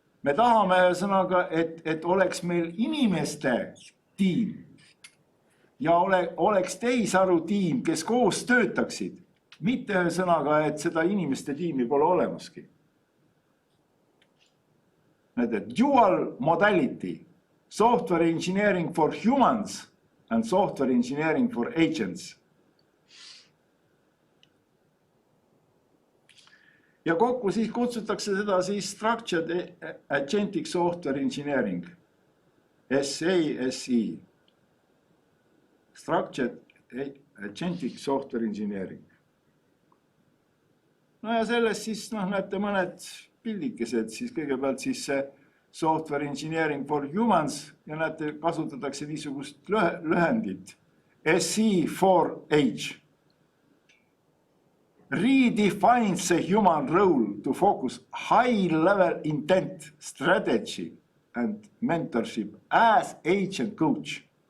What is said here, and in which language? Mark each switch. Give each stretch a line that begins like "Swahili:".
Estonian: Me tahame sõnaga, et oleks meil inimeste tiim ja oleks tehisaru tiim, kes koos töötaksid. Mitte sõnaga, et seda inimeste tiimi pole olemaski.
English: Dual modality, software engineering for humans and software engineering for agents.
Estonian: Ja kokku siis kutsutakse seda siis Structured Agentic Software Engineering, SASE.
English: Structured Agentic Software Engineering.
Estonian: No ja sellest siis näete mõned pildikesed, siis kõigepealt siis see Software Engineering for Humans ja näete, kasutatakse niisugust lühendit SE4H.
English: Redefines the human role to focus high-level intent, strategy and mentorship as agent coach.